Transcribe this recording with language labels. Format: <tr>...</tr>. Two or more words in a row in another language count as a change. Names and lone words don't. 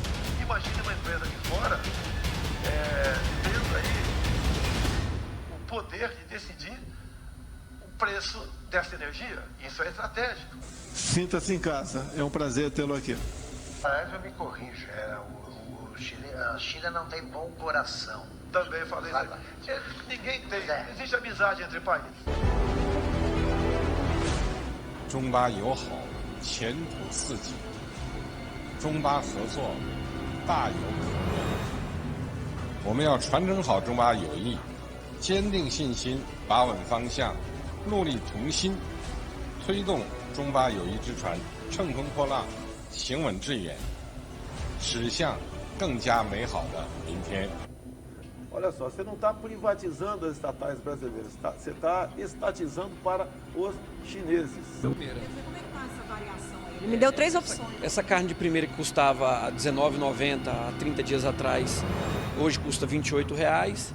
<pt>Imagine uma empresa de fora tendo aí o poder de decidir o preço dessa energia. Isso é estratégico. Sinta-se em casa, é um prazer tê-lo aqui. Aliás, eu me corrijo, a China não tem bom coração. Também falei isso. Ninguém tem. Existe amizade entre países.</pt> <zh>中巴友好，前途似锦；中巴合作，大有可为。我们要传承好中巴友谊，坚定信心，把稳方向，努力同心，推动中巴友谊之船乘风破浪，行稳致远，驶向更加美好的明天。</zh> <pt>Olha só, você não está privatizando as estatais brasileiras, você está estatizando para os chineses. Como é que está essa variação aí? Ele me deu 3 opções. Essa carne de primeira que custava R$19,90 há 30 dias atrás, hoje custa R$28.</pt>